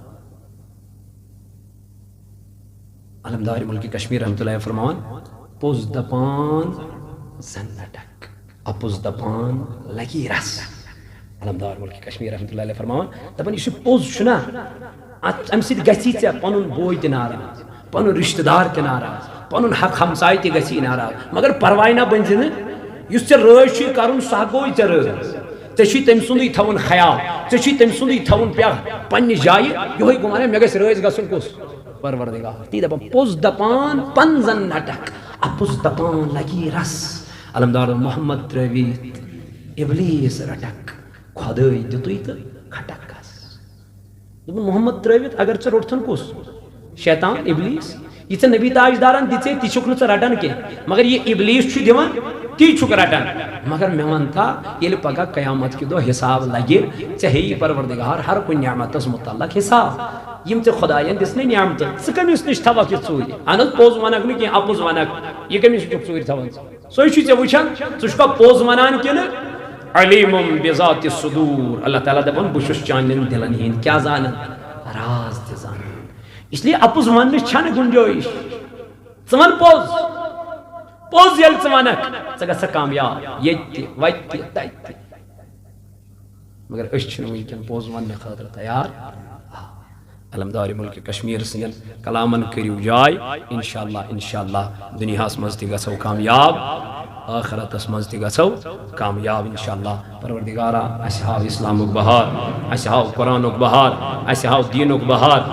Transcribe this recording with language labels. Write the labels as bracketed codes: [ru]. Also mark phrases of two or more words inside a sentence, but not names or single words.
[ks] علمدار ملکِ کشمیٖر [ar] رحمتہ اللہ [ks] فرماوان پوٚز دپان زن نٹک اپُز دپان لگی رس علمدار ملکِ کشمیٖر [ar] رحمتہ اللہ علیہ [ks] فرماوان دپان یُس یہِ پوٚز چھُنا امہِ سۭتۍ گژھی ژےٚ پنُن بوے تہِ ناراض پنُن رشتہٕ دار تہِ ناراض پنُن حق ہمساے تہِ گژھی ناراض مگر پرواے نہ بنزِ نہٕ یُس ژےٚ رٲز چھُے کرُن سُہ گوٚوے ژےٚ رٲز ژےٚ چھُے تٔمۍ سُنٛدُے تھاوُن خیال ژےٚ چھُے تٔمۍ سُنٛدُے تھاوُن پننہِ جایہِ یِہوے گوٚو ونان مےٚ گژھِ رٲزۍ گژھُن کُس پروردگار تی دپان پوز دپان پنزن نٹک اپوز دپان لگی رس علمدار محمد ترویت ابلیس رٹک خدای دتوی تو کھٹک کس دپان محمد ترویت اگر ژے روٹتھن کس شیطان ابلیس یہ ژے نبی تاجدارن دِژے تی چھُکھ نہٕ ژٕ رٹان کینٛہہ مگر یہ ابلیس چھُ دِوان تی چھُکھ رٹان مگر مےٚ وَن تا ییٚلہِ پگاہ قیامت کہِ دۄہ حساب لگہِ ژےٚ ہیٚیی پروردگار ہر کُنہِ نعمتس متعلق حساب یم ژےٚ خداین دِژنَے نعمتہٕ ژٕ کٔمِس نِش تھاوکھ یہِ ژوٗرِ اہن حظ پوٚز وَنکھ نہٕ کینٛہہ اپُز وَنکھ یہِ کٔمِس چھُکھ ژوٗرِ تھاوان سُے چھُے ژےٚ وٕچھان ژٕ چھُکھا پوٚز وَنان کِنہٕ [ar] علیمم بذات الصدور اللہ تعالیٰ [ks] دپان بہٕ چھُس چانٮ۪ن دِلن ہٕنٛدۍ کیٛاہ زانان راز تہِ زانان [ur] اس لیے [ks] اپُز وننٕچ چھنہٕ گُنجٲیش ژٕ وَن پوٚز پوٚز ییٚلہِ ژٕ وَنکھ ژٕ گژھکھ کامیاب ییٚتہِ تہِ وتہِ تہِ تتہِ تہِ مگر أسۍ چھِنہٕ وٕنکٮ۪ن پوٚز وننہٕ خٲطرٕ تیار علمدار ملک کشمیر سن کلامن کریو جائے انشاءاللہ دنیاس مز تہ گژھو کامیاب آخرتس مز تہ گژھو کامیاب انشاءاللہ پروردگارا اسہ ہاو اسلامک بہار اسہ ہاو قرآنک بہار اسہ ہاو دینک بہار